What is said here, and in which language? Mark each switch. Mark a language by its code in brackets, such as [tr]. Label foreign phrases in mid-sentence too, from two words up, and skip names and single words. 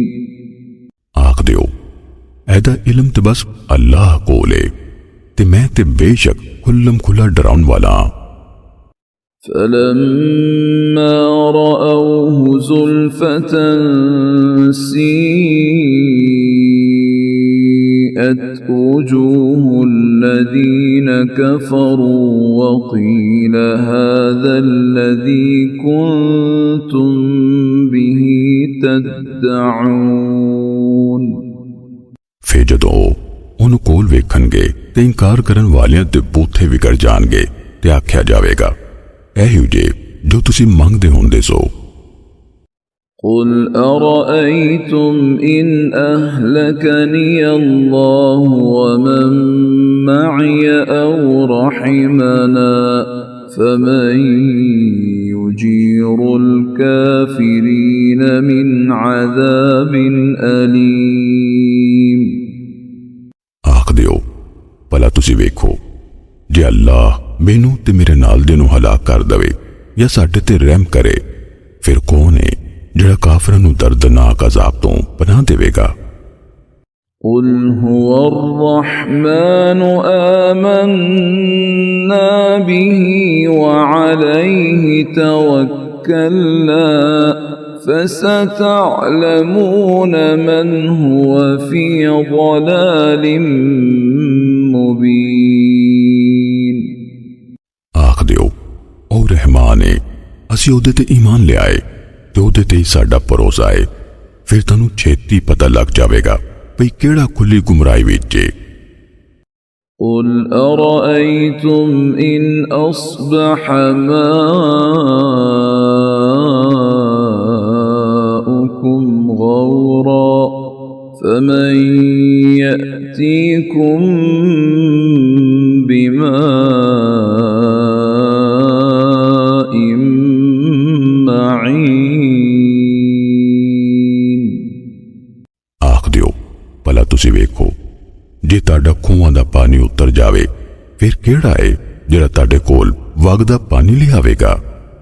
[pa] آکھ دیو ایدا علم تے بس اللہ کول ہے تے میں تے بیشک کھلم کھلا ڈراؤن والا. [ar] فلما رأوه زلفة سيئت وجوه الذين كفروا وقيل هذا الذي كنتم به تدعون। [pa] پھر جدوں انہوں نے کول ویکھنگے تے انکار کرن والیاں دے بوتھے وگڑ جانگے تے آکھیا جاویگا ایہیو جے جو تسی منگدے ہندے سو. [ar] قل أرأيتم إن أهلكني الله ومن معي أو رحمنا فمن يجير الكافرين من عذاب أليم। [pa] آکھ دیو بھلا تسی ویکھو جے اللہ مینوں تے میرے نال دے نوں ہلاک کر دوے یا ساڈے تے رحم کرے پھر کون ہے جہڑا کافراں نوں دردناک عذاب تو پناہ دیویگا. [ar] قل هو الرحمن آمنا به وعليه توكلنا فستعلمون من هو في ضلال مبين। [pa] آکھ دیو او رحمان ہے اسی اودے تے ایمان لے آئے تے اودے تے ہی ساڈا بھروسا ہے پھر تانوں چھیتی پتا لگ جاویگا بھئی کیہڑا کھلی گمراہی وچ ہے. [ar] قل أرأيتم إن أصبح ماؤكم غورا فمن يأتيكم بماء معين। [pa] آکھ دیو بھلا تسی ویکھو جے تاڈا کھوہاں دا پانی اتر جاوے پھر کیہڑا ہے جہڑا تاڈے کول وگدا پانی لیاویگا?